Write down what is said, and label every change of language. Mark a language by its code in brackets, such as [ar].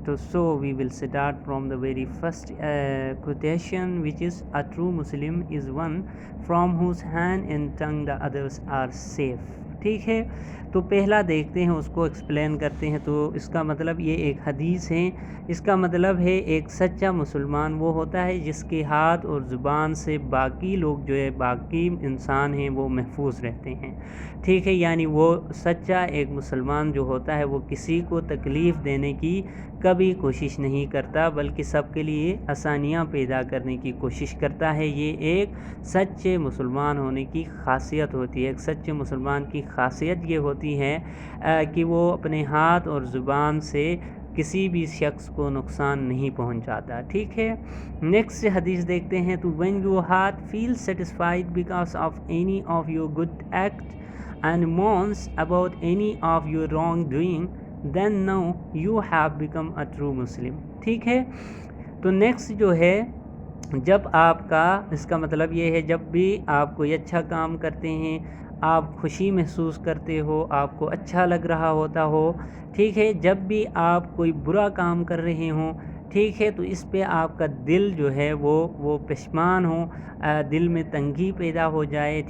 [en] So we will start from the very first quotation, which is, a true Muslim is one from whose hand and tongue the others are safe. [ur] ٹھیک ہے، تو پہلا دیکھتے ہیں، اس کو explain کرتے ہیں. تو اس کا مطلب یہ ایک حدیث ہے. اس کا مطلب ہے ایک سچا مسلمان وہ ہوتا ہے جس کے ہاتھ اور زبان سے باقی لوگ جو ہے، باقی انسان ہیں، وہ محفوظ رہتے ہیں. ٹھیک ہے، یعنی وہ سچا ایک مسلمان جو ہوتا ہے وہ کسی کو تکلیف دینے کی کبھی کوشش نہیں کرتا، بلکہ سب کے لیے آسانیاں پیدا کرنے کی کوشش کرتا ہے. یہ ایک سچے مسلمان ہونے کی خاصیت ہوتی ہے. ایک سچے مسلمان کی خاصیت یہ ہوتی ہے کہ وہ اپنے ہاتھ اور زبان سے کسی بھی شخص کو نقصان نہیں پہنچاتا. ٹھیک ہے، نیکسٹ حدیث دیکھتے ہیں. [en] تو when your heart feels satisfied because of any of your good act and mourns about any of your wrongdoing, then know you have become a true Muslim. [ur] ٹھیک ہے، تو نیکسٹ جو ہے، جب آپ کا، اس کا مطلب یہ ہے جب بھی آپ کوئی اچھا کام کرتے ہیں، آپ خوشی محسوس کرتے ہو، آپ کو اچھا لگ رہا ہوتا ہو. ٹھیک ہے، جب بھی آپ کوئی برا کام کر رہے ہوں، ٹھیک ہے، تو اس پہ آپ کا دل جو ہے وہ پشیمان ہو، دل میں تنگی پیدا ہو جائے.